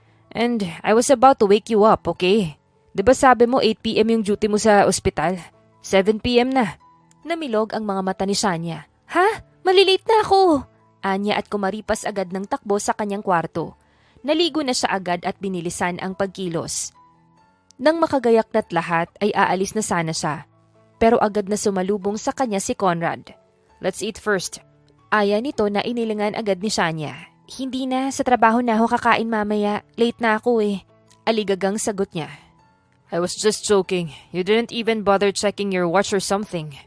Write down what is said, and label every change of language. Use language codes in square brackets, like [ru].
[en] And I was about to wake you up, okay? [tl] Diba sabi mo 8 p.m. yung duty mo sa ospital? 7 p.m. na. Namilog ang mga mata ni Shania. Ha? Malilate na ako! Anya at kumaripas agad ng takbo sa kanyang kwarto. Naligo na siya agad at binilisan ang pagkilos. Nang makagayak na't lahat ay aalis na sana siya. Pero agad na sumalubong sa kanya si Conrad. [en] Let's eat first. [tl] Aya nito na inilingan agad ni Shania. Hindi na, sa trabaho na ako kakain mamaya. Late na ako eh. Aligagang sagot niya. [en] I was just joking. You didn't even bother checking your watch or something.